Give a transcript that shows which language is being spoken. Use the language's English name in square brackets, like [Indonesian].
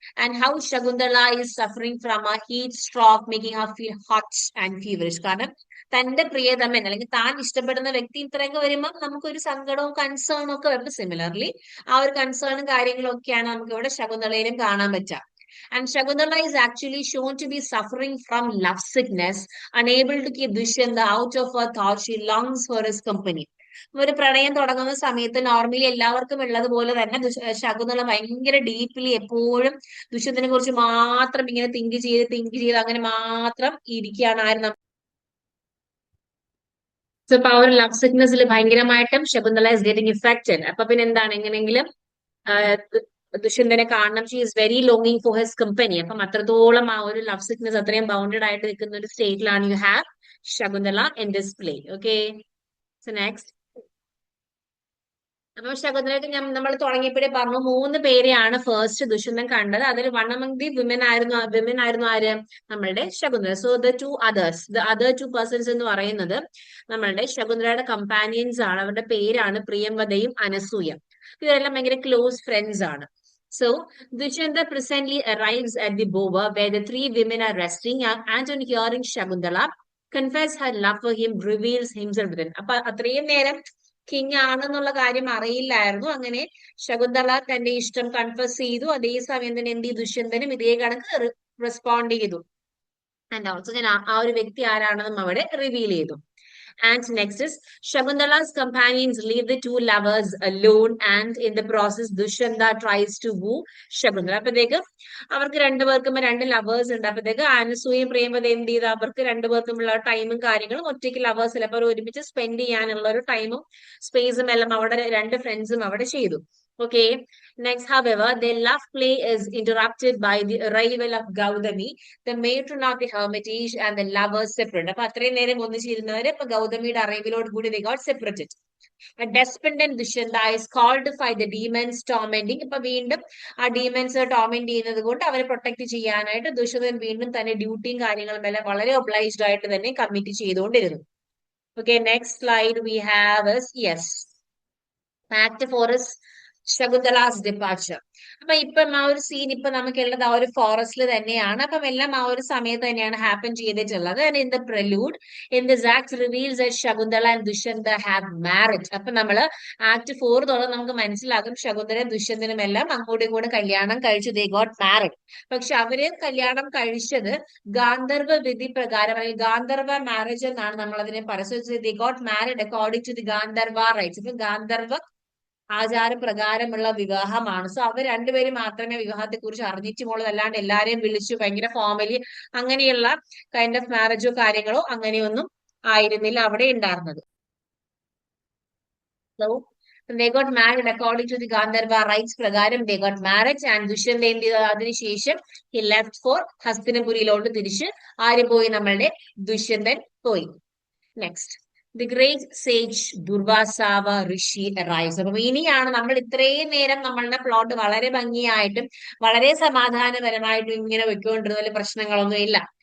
[English] And how Shakuntala is suffering from a heat stroke making her feel hot and feverish. [Malayalam] കാരണം തന്റെ പ്രിയതമൻ അല്ലെങ്കിൽ താൻ ഇഷ്ടപ്പെടുന്ന വ്യക്തി ഇത്രയൊക്കെ വരുമ്പോൾ നമുക്കൊരു സങ്കടവും കൺസേണും ഒക്കെ വരുമ്പോൾ സിമിലർലി ആ ഒരു കൺസേണും കാര്യങ്ങളും ഒക്കെയാണ് നമുക്ക് ഇവിടെ ശകുന്തളയിലും കാണാൻ പറ്റുക. [English] And Shakuntala is actually shown to be suffering from love sickness, unable to keep Dushyanta out of her thoughts. She longs for his company. [Malayalam] ഒരു പ്രണയം തുടങ്ങുന്ന സമയത്ത് നോർമലി എല്ലാവർക്കും ഉള്ളതുപോലെ തന്നെ ശകുന്തള ഭയങ്കര ഡീപ്ലി എപ്പോഴും ദുഷ്യന്തനെ കുറിച്ച് മാത്രം ഇങ്ങനെ തിങ്ക് ചെയ്ത് അങ്ങനെ മാത്രം ഇരിക്കുകയാണ് ആര്. സോ ആ ഒരു ലവ് സിക്നെസ്സിൽ ഭയങ്കരമായിട്ടും ശകുന്തള [English] Is getting affected. [Malayalam] അപ്പൊ പിന്നെ എന്താണ്, എങ്ങനെയെങ്കിലും ദുഷ്യന്തനെ കാണണം. [English] She is very ലോങ്ങിങ് for his company. [Malayalam] അപ്പം അത്രത്തോളം ആ ഒരു ലവ് സിക്നെസ് അത്രയും ബൗണ്ടഡ് ആയിട്ട് നിൽക്കുന്ന ഒരു സ്റ്റേറ്റിലാണ് [English] You have Shakuntala in this play. Okay, so next. [Malayalam] അപ്പൊ ശകുന്തളയ്ക്ക് നമ്മൾ തുടങ്ങിയപ്പോഴേ പറഞ്ഞു 3 പേരെയാണ് ഫസ്റ്റ് ദുഷ്യന്തൻ കണ്ടത്. അതിൽ [English] one among the women [Malayalam] ആയിരുന്നു ആര്, നമ്മളുടെ Shakuntala. [English] so the other two persons [Malayalam] എന്ന് പറയുന്നത് നമ്മളുടെ ശകുന്തളയുടെ കമ്പാനിയൻസ് ആണ്. അവരുടെ പേരാണ് പ്രിയംവദയും അനസൂയ. ഇവരെല്ലാം ഭയങ്കര ക്ലോസ് ഫ്രണ്ട്സ് ആണ്. [English] So, Dushanta presently arrives at the bower where the 3 women are resting, and on hearing Shakuntala confess her love for him, reveals himself within. [Malayalam] അപ്പൊ അത്രയും നേരം കിങ് ആണെന്നുള്ള കാര്യം അറിയില്ലായിരുന്നു. അങ്ങനെ ശകുന്തള തന്റെ ഇഷ്ടം കൺഫസ് ചെയ്തു. അതേസമയം തന്നെ എന്ത് ചെയ്തു, ദുഷ്യന്തനും ഇതേ കണക്ക് റെസ്പോണ്ട് ചെയ്തു. ആൻഡ് ഓൾസോ ഞാൻ ആ ഒരു വ്യക്തി ആരാണെന്നും അവിടെ റിവീൽ ചെയ്തു. [English] And next is Shakuntala's companions leave the 2 lovers alone, and in the process Dushyanta tries to woo Shakuntala. [Malayalam] അപ്പോഴത്തേക്ക് അവർക്ക് രണ്ടുപേർക്കും 2 ലവേഴ്സ് ഉണ്ട്. അപ്പോഴത്തേക്ക് അനസൂയയും പ്രേമവതയും എന്ത് ചെയ്തു, അവർക്ക് രണ്ടുപേർക്കുമുള്ള ടൈമും കാര്യങ്ങളും ഒറ്റയ്ക്ക് ലവേഴ്സ് ചിലപ്പോൾ ഒരുമിച്ച് സ്പെൻഡ് ചെയ്യാനുള്ള ഒരു ടൈമും സ്പേസും എല്ലാം അവിടെ 2 ഫ്രണ്ട്സും അവിടെ ചെയ്തു. [English] Okay, next, however, their love play is interrupted by the arrival of Gautami, the matron of the hermitage, and the lovers separate. [Malayalam] അപ്പൊ അത്രയും നേരം ഒന്നിച്ചിരുന്നവര് ഇപ്പൊ ഗൗതമിയുടെ അറൈവലോട് കൂടി [English] they got separated. A despondent Dushyanta is called to fight the demons tormenting. [Malayalam] ഇപ്പൊ വീണ്ടും ആ demons torment ചെയ്യുന്നത് കൊണ്ട് അവരെ പ്രൊട്ടക്ട് ചെയ്യാനായിട്ട് ദുഷ്യന്തൻ വീണ്ടും തന്നെ ഡ്യൂട്ടിയും കാര്യങ്ങളും എല്ലാം വളരെ ഒബ്ലൈസ്ഡ് ആയിട്ട് തന്നെ കമ്മിറ്റ് ചെയ്തുകൊണ്ടിരുന്നു. [English] Okay, next slide we have is, yes, Act 4 is Shakuntala's departure. [Malayalam] അപ്പൊ ഇപ്പം ആ ഒരു സീൻ ഇപ്പൊ നമുക്കുള്ളത് ആ ഒരു ഫോറസ്റ്റിൽ തന്നെയാണ്. അപ്പം എല്ലാം ആ ഒരു സമയത്ത് തന്നെയാണ് ഹാപ്പൻ ചെയ്തിട്ടുള്ളത്. [English] And in the prelude, in this act reveals that Shakuntala and Dushyanta have married. [Malayalam] അപ്പൊ നമ്മള് Act 4 തുറന്ന് നമുക്ക് മനസ്സിലാകും ശകുന്തലയും ദുഷ്യന്തനും എല്ലാം അങ്ങോട്ടും ഇങ്ങോട്ടും കല്യാണം കഴിച്ചു, [English] they got married. [Malayalam] പക്ഷെ അവര് കല്യാണം കഴിച്ചത് ഗാന്ധർവ വിധി പ്രകാരം, അല്ലെങ്കിൽ ഗാന്ധർവ മാരേജ് എന്നാണ് നമ്മൾ അതിനെ പറയുന്നത്. [English] they got married according to the Gandharva rites. [Malayalam] ഇപ്പൊ ഗാന്ധർവ ആചാരപ്രകാരമുള്ള വിവാഹമാണ്. സോ അവർ രണ്ടുപേരും മാത്രമേ വിവാഹത്തെ കുറിച്ച് അറിഞ്ഞിട്ടുമുള്ളൂ, അല്ലാണ്ട് എല്ലാരെയും വിളിച്ചു ഭയങ്കര ഫോർമലി അങ്ങനെയുള്ള കൈൻഡ് ഓഫ് മാരേജോ കാര്യങ്ങളോ അങ്ങനെയൊന്നും ആയിരുന്നില്ല അവിടെ ഉണ്ടായിരുന്നത്. [English] So they got married according to the Gandharva rites പ്രകാരം they got married. [Malayalam] And Dushyanta എന്ത് ചെയ്തു, അതിനുശേഷം [English] he left for [Malayalam] ഹസ്തിനപുരിയിലോട്ട് തിരിച്ച് ആര് പോയി, നമ്മളുടെ ദുഷ്യന്തൻ പോയി. [English] Next, the great sage Durvasava rishi arrives. [Malayalam] അപ്പൊ ഇനിയാണ് നമ്മൾ ഇത്രയും നേരം നമ്മളുടെ പ്ലോട്ട് വളരെ ഭംഗിയായിട്ടും വളരെ സമാധാനപരമായിട്ടും ഇങ്ങനെ വെക്കൊണ്ടിരുന്ന വലിയ പ്രശ്നങ്ങളൊന്നും ഇല്ല.